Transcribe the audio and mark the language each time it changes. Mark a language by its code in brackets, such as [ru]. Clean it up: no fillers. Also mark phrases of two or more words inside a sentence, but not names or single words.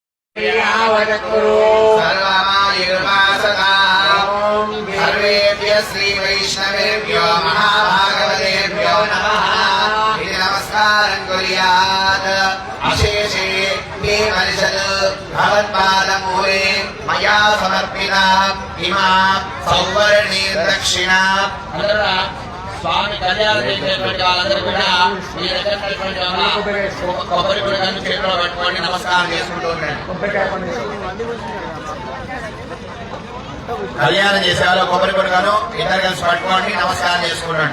[sa] सर्वेभ्यः श्री वैष्णवेभ्यो महाभागवतेभ्यो नमः। नमस्कारं कुर्यात्। अशेषे ये परिषद भवत्पादमूले मया समर्पिता इमा सौवर्णी दक्षिणा [te] స్వామి కళ్యాణం చేసేటువంటి వాళ్ళందరూ కూడా మీ దగ్గర కొబ్బరి గుడిని చేతిలో పెట్టుకోండి, నమస్కారం చేసుకుంటూ ఉండండి. కళ్యాణం చేసేవాళ్ళు కొబ్బరి గుడిగాను ఇద్దరు కలిసి పట్టుకోండి, నమస్కారం చేసుకుంటాండి.